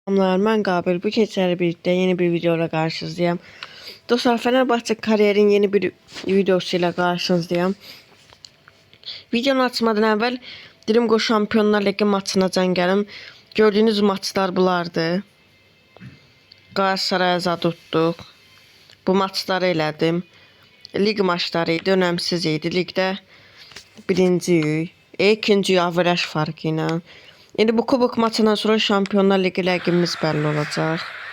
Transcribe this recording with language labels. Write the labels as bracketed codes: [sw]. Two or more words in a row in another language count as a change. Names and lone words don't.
[tr] Selamlar, ben Qabil. [az] Bu keçəli birlikdə yeni bir videoyla qarşınızdayım. Dostlar, Fenerbahçe kariyerin yeni bir videosuyla qarşınızdayım. Videonu açmadan əvvəl dedim ki, Şampiyonlar Ligi maçına can gəlim. Gördüyünüz maçlar bunlardı. Qalatasaray'a zad tutduq. Bu maçları elədim. Lig maçları idi, önəmsiz idi. Ligdə birinciyik. İkinci averaj farkı ilə. İndi bu kubok maçından sonra Şampiyonlar Ligi rəqibimiz bəlli olacaq.